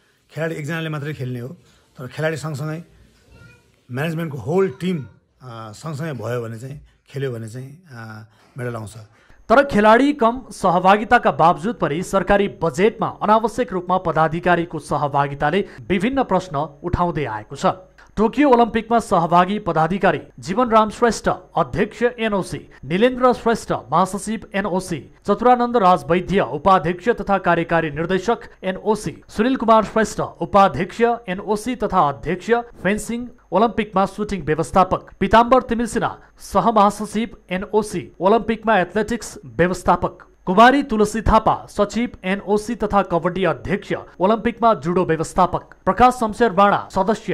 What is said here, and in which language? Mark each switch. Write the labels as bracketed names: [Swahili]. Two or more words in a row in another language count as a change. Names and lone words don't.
[Nepali] खेलाडी एकजनाले मात्रै खेल्ने हो, तर खेलाडी सँगसँगै म्यानेजमेन्टको [English] whole team [Nepali] सँगसँगै भयो भने चाहिँ खेल्यो भने चाहिँ मेडल आउँछ। तर खेलाडी कम सहभागिताका बावजुद पनि सरकारी बजेटमा अनावश्यक रूपमा पदाधिकारीको सहभागिताले विभिन्न प्रश्न उठाउँदै आएको छ। टोकियो ओलम्पिकमा सहभागी पदाधिकारी जीवनराम श्रेष्ठ अध्यक्ष एनओसी, नीलेन्द्र श्रेष्ठ महासचिव एनओसी, चतुरानन्द राज वैद्य उपाध्यक्ष तथा कार्यकारी निर्देशक एनओसी, सुनिल कुमार श्रेष्ठ उपाध्यक्ष एनओसी तथा अध्यक्ष फेन्सिङ ओलम्पिकमा सुटिङ व्यवस्थापक, पीताम्बर तिमिलसिना सहमहासचिव एनओसी ओलम्पिकमा एथलेटिक्स व्यवस्थापक, कुमारी तुलसी थापा सचिव एनओसी तथा कबड्डी अध्यक्ष ओलम्पिकमा जुडो व्यवस्थापक, प्रकाश शमशेर राणा सदस्य